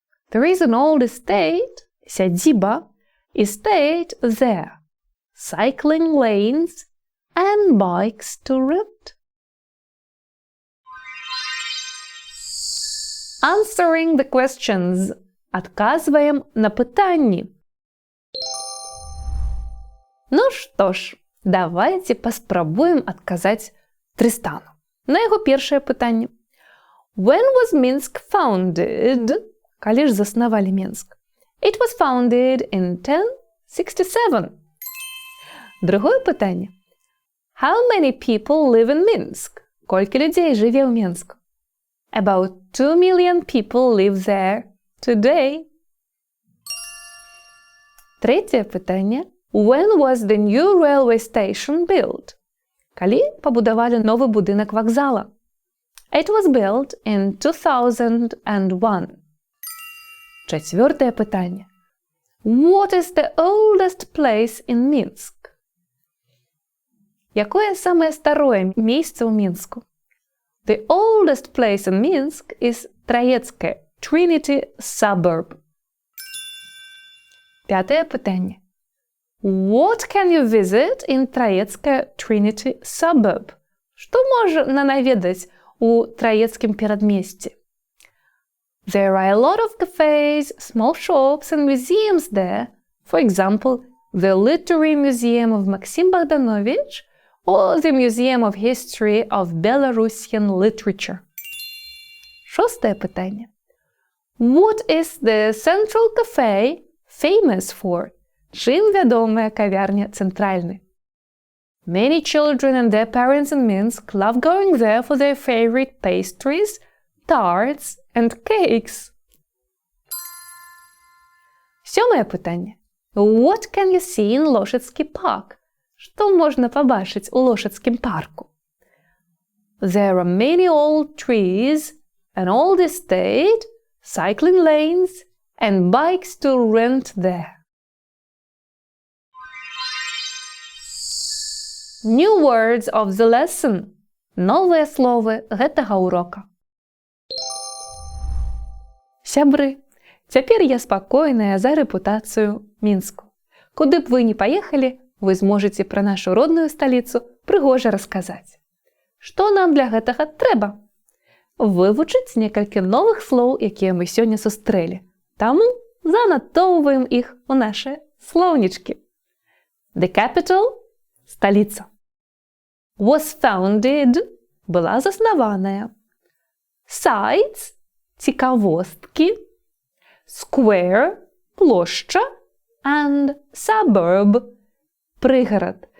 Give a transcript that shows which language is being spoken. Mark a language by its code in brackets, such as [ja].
[en] There is an old estate, сядиба, estate there, cycling lanes and bikes to rent. Answering the questions. [be] Адказваем на пытанні. Ну што ж, давайте паспрабуем адказаць Трыстану. На яго першае пытанне. [en] When was Minsk founded? [be] Калі ж заснавалі Мінск? [en] It was founded in 1067. [be] Другое пытанне. [en] How many people live in Minsk? [be] Колькі людзей жыве ў Мінску? [en] About 2 million people live there today. [be] Третье пытанне. [en] When was the new railway station built? [be] Калі пабудавалі новы будынак вакзала? [en] It was built in 2001. [be] Четвертое пытанне. [en] What is the oldest place in Minsk? [be] Якое самае старое месца ў Мінску? [en] The oldest place in Minsk is Троецкая Trinity suburb. [be] Пятое пытанне. [en] What can you visit in Троецкая Trinity suburb? [be] Што можна наведаць у Троецкім перадмесці? [en] There are a lot of cafes, small shops and museums there. For example, the Literary Museum of Maxim Bogdanovich or the Museum of History of Belarusian Literature. [be] Шостое пытанне. [en] What is the Central Cafe famous for? [be] Чым вядомая кавярня Цэнтральны? [en] Many children and their parents in Minsk love going there for their favorite pastries, tarts and cakes. [be] Сёмае пытанне. [en] What can you see in Лошадский парк? [be] Што можна пабачыць у Лошадскім парку? [en] There are many old trees, an old estate, cycling lanes and bikes to rent there. New words of the lesson. [be] Новыя словы гэтага урока. Сябры, цяпер я спакойная за рэпутацыю Мінску. Куды б вы ні паехалі, вы зможаце пра нашу родную сталіцу прыгожа расказаць. Што нам для гэтага трэба? Вывучыць некалькі новых слоў, якія мы сёння сустрэлі. Таму занатоўваем іх у нашы слоўнічкі. [en] The capital [be] – столица. [en] Was founded [be] – была заснованная. [en] Sites [be] – цікавостки. [en] Square [be] – площа. [en] And suburb – [be] пригород.